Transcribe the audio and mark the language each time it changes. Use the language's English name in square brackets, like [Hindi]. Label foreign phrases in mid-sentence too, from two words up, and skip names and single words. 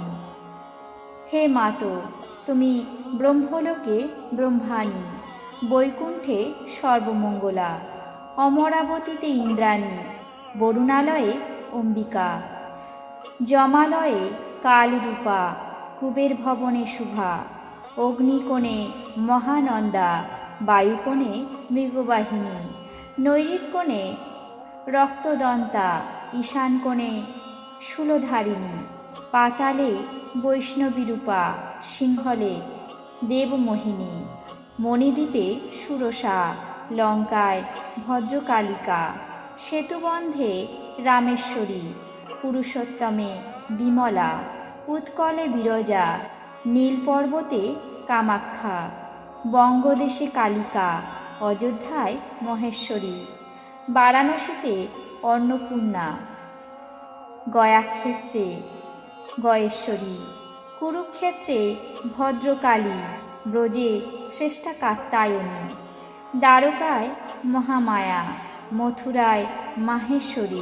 [Bangla] হে মাতো, তুমি ব্রহ্মলোকে ব্রহ্মাণী, বৈকুণ্ঠে সর্বমঙ্গলা, অমরাবতীতে ইন্দ্রাণী, বরুণালয়ে অম্বিকা, জমালয়ে কালরূপা, কুবের ভবনে শুভা, অগ্নিকোণে মহানন্দা, বায়ুকোণে মৃগবাহিনী, নৈঋৎকোণে রক্তদন্তা, ঈশানকোণে শূলধারিণী, পাতালে বৈষ্ণবীরূপা, সিংহলে দেবমোহিনী, মণিদ্বীপে সুরসা, লঙ্কায় ভদ্রকালিকা, সেতুবন্ধে রামেশ্বরী, পুরুষোত্তমে বিমলা, উৎকলে বিরজা, নীলপর্বতে কামাখ্যা, বঙ্গদেশে কালিকা, অযোধ্যায় মহেশ্বরী, বারাণসীতে অন্নপূর্ণা, গয়াক্ষেত্রে গয়েশ্বরী, কুরুক্ষেত্রে ভদ্রকালী, ব্রজে শ্রেষ্ঠা কাত্যায়নী, দ্বারকায় মহামায়া, মথুরায় মাহেশ্বরী।